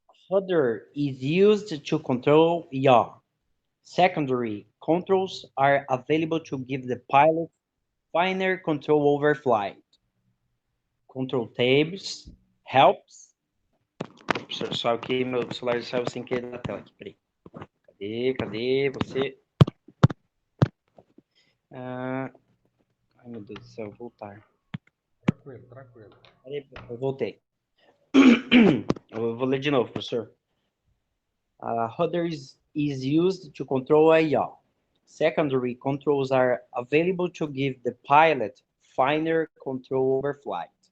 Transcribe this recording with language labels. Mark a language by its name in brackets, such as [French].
[English] Rudder is used to control yaw. Secondary controls are available to give the pilot finer control over flight. Control tabs helps. [Portuguese] Só que meu celular saiu sem querer da tela aqui, peraí. Cadê você? Ai, meu Deus do céu, voltar. Tranquilo. Peraí, eu voltei. Eu vou ler de novo, professor. [English] Rudder is used to control a yaw. Secondary controls are available to give the pilot finer control over flight.